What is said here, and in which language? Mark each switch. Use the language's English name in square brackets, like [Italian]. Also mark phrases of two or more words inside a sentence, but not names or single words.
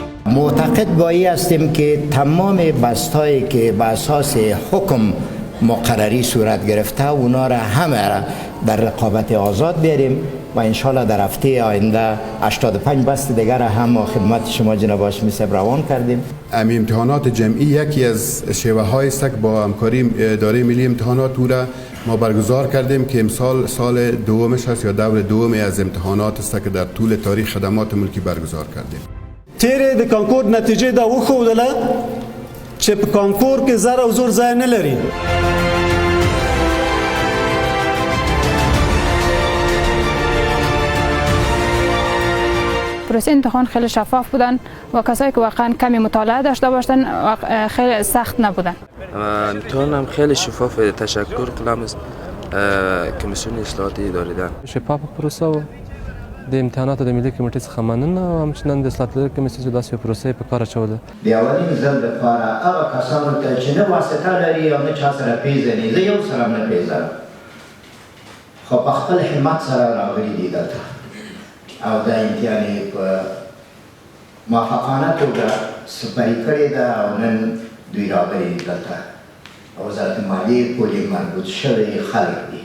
[Persian] معتقد با این هستیم که تمام بستایی که به اساس حکم مقرری صورت گرفته اونا را همه را در رقابت آزاد بیاریم و انشالله در هفته آینده 85 بست دیگر را هم خدمت شما جناب هاشمی صاحب روان کردیم. امی امتحانات جمعی یکی از شیوه های است که با همکاری اداره ملی امتحانات او را ما برگزار کردیم که امسال سال دومش است یا دور دوم از امتحانات است که در طول تاریخ خدمات ملکی برگزار کردیم. [Pashto] تیره د کانکور نتیجه دا وښودله چې په کانکور کې زر او زور ځای نه لري. [Persian] پروسه امتحان خیلی شفاف بودن و کسایی که واقعا کمی مطالعه داشته باشن خیلی سخت نبودن. امتحان هم خیلی شفاف. تشکر کنم از کمیسیون اصلاحاتی اداره. [Pashto] شفاف پروسه و د امتحاناتو د ملي کمیټې څخه مننه او همچنان د اصلاحات لرونکې کمیسیون چې داسې پروسې په کار اچوله. د اولین ځل لپاره هغه کسانو ته چې نه واسطه لري او نه چا سره پیژني، زه یو سره نه پیژنم، خو په خپل همت سره راغلي دي دلته او دا امتحان یې په موافقانه توګه سپاري کړې ده او نن دوی راغلي دي دلته او وزارت مالیې پورې مربوط شوي خلک دي.